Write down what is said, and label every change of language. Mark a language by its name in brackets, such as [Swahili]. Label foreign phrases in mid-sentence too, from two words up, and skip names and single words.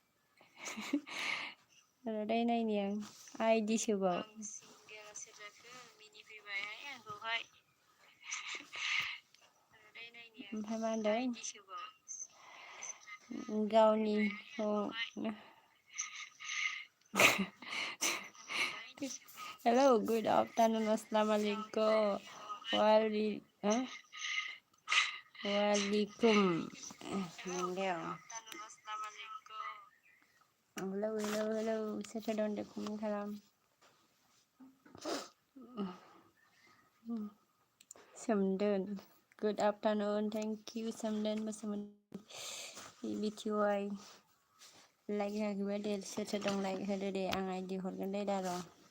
[Bodo] रादाय नायनि आं आइदि सोबाव ओमफ्राय मा होनदों गावनिखौ [English] Hello, good afternoon, [Bodo] assalamualaikum. [Arabic] Waalaikum. [English] Hello, hello, hello. [Bodo] Soरथो दं दे कमेन्ट खालाम सोमदोन [English] good afternoon, thank you [Bodo] सोमदोन मोसामोन BTY लाइक होआखैबा दे सोरथो दं लाइक होदो दे आं आइडि हरगोन दे दा र'